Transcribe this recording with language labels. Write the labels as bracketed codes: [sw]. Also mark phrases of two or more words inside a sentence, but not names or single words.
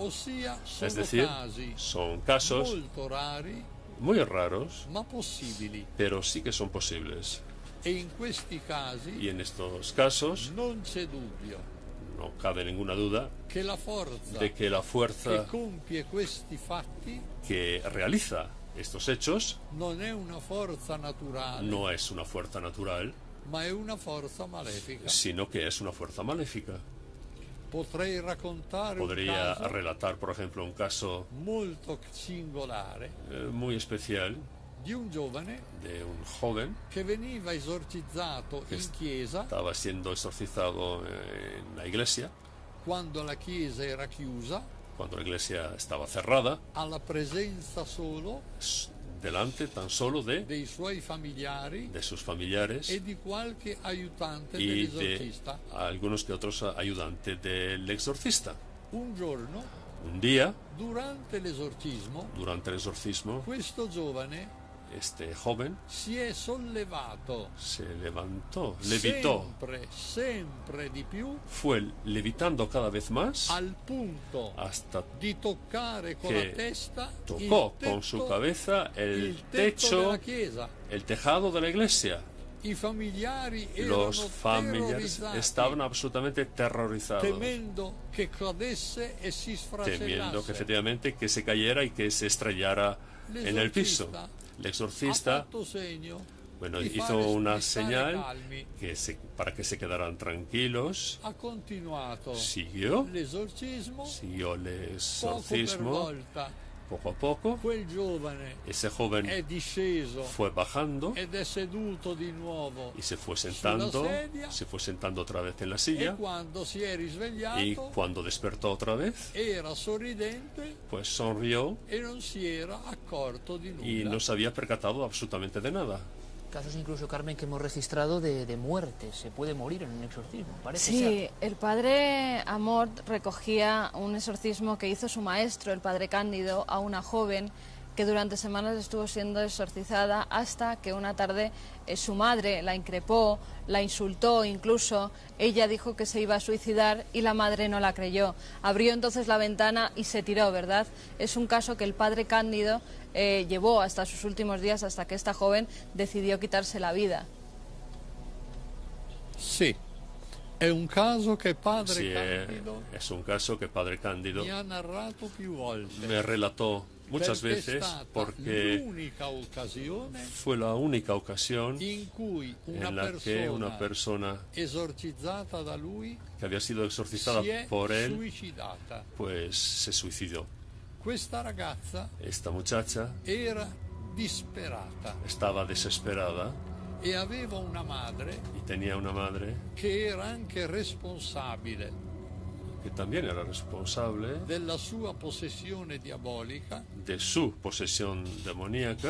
[it] Ossia, sono [es] Es decir, [it] casi [es] son casos [it] molto rari, [es] muy raros, [it] ma possibili. [es] pero sí que son posibles. [it] E in questi casi [es] Y en estos casos [it] non c'è dubbio [es] no cabe ninguna duda [it] che la forza [es] de que la fuerza [it] che compie questi fatti [es] que realiza estos hechos [it] non è una forza naturale, [es] no es una fuerza natural, [it] ma è una forza malefica. [es] sino que es una fuerza maléfica. [it] Potrei raccontare [es] Podría [it] un caso [es] relatar, por ejemplo, un caso [it] molto singolare [es] muy especial [it] di un giovane [es] de un joven [it] che veniva esorcizzato [es] que [it] in chiesa [es] estaba siendo exorcizado en la iglesia, [it] quando la chiesa era chiusa, [es] cuando la iglesia estaba cerrada, [it] alla presenza solo [es] delante tan solo [it] dei suoi familiari [es] de sus familiares [it] e di qualche aiutante [es] y de [it] dell'esorcista. [es] algunos que otros ayudantes del exorcista. [it] Un giorno, [es] Un día, [it] durante l'esorcismo, [es] durante el exorcismo, [it] questo giovane [es] este joven [it] si è sollevato [es] se levantó, levitó, [it] sempre di più, [es] fue levitando cada vez más [it] al punto [es] hasta [it] di toccare con [es] que [it] la testa [es] tocó [it] il [es] con su [it] tetto, [es] cabeza el [it] il tetto [es] techo, [it] della chiesa. [es] el tejado de la iglesia. [it] I familiari erano [es] Los familiares [it] terrorizzati, [es] estaban absolutamente terrorizados, [it] temendo che cadesse e si [es] temiendo que [it] sfracellasse. [es] efectivamente que se cayera y que se estrellara en el piso. El [it] Ha [es] exorcista, [it] fatto segno [es] bueno, [it] di [es] hizo [it] fare [es] una [it] stare [es] señal [it] calmi. [es] para que se quedaran tranquilos. [it] Ha continuato [es] Siguió [it] l'esorcismo, [es] el [it] poco per [es] exorcismo, [it] volta [es] poco a poco. [it] quel giovane [es] Ese joven [it] è disceso [es] fue bajando [it] ed è seduto di nuovo [es] y se fue sentando, [it] sulla sedia, [es] se fue sentando otra vez en la [it] e [es] silla. [it] quando si è risvegliato [es] Y cuando despertó otra vez, [it] era sorridente [es] pues sonrió [it] e non si era accorto di [es] y [it] nulla. [es] no se había percatado absolutamente de nada. Casos incluso, Carmen, que hemos registrado de muerte. Se puede morir en un exorcismo, parece Sí, ser. el padre Amort recogía un exorcismo que hizo su maestro, el padre Cándido, a una joven que durante semanas estuvo siendo exorcizada hasta que una tarde su madre la increpó, la insultó incluso. Ella dijo que se iba a suicidar y la madre no la creyó. Abrió entonces la ventana y se tiró, ¿verdad? Es un caso que el padre Cándido llevó hasta sus últimos días, hasta que esta joven decidió quitarse la vida. [it] Sì, è un caso che padre [es] Sí, [it] Candido [es] es un caso que Padre Cándido [it] mi ha narrato più volte. [es] me relató muchas [it] Perché è [es] veces [it] stata [es] porque [it] l'unica occasione [es] fue la única ocasión [it] in cui una [es] en la que una persona [it] esorcizzata da lui [es] que había sido exorcizada [it] si è [es] por él [it] suicidata. [es] pues se suicidó. [it] Questa ragazza [es] Esta muchacha [it] era disperata [es] estaba desesperada [it] e aveva una madre [es] y tenía una madre [it] che era anche responsabile [es] que también era responsable [it] della sua possessione diabolica, [es] de su posesión demoníaca,